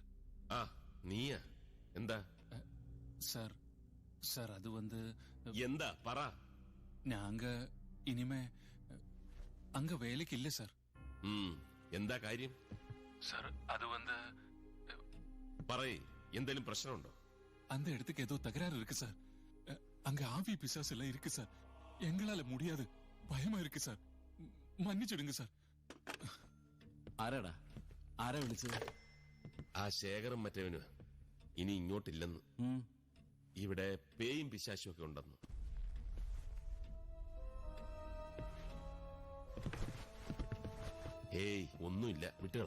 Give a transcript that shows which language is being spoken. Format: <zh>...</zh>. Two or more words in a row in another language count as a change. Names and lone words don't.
<ml>നീയാ? എന്താ</ml> <ta>சார் அது வந்து</ta> <ml>എന്താ പറ.</ml> <ta>நாங்க இனிமே அங்க வேலைக்கு இல்ல சார்.</ta> <ml>എന്താ കാര്യം?</ml> <ta>சார் அது வந்து</ta> <ml>പറയ്, എന്തേലും പ്രശ്നമുണ്ടോ?</ml> <ta>அந்த இடத்துக்கு ஏதோ தகராறு இருக்கு சார். அங்க ஆவி பிசாசு எல்லாம் இருக்கு சார். எங்களால முடியாது, பயமா இருக்கு சார். മன்னிച്ചിടുங்க സാർ.</ta> <ml>ആരാടാ വിളിച്ചത്? ആ ശേഖരം മറ്റവന് ഇനി ഇങ്ങോട്ടില്ലെന്ന്. ഇവിടെ പേയും പിശാശും ഒക്കെ ഉണ്ടെന്ന്. ഏയ് ഒന്നുമില്ല, വിട്ടുകളാ.</ml>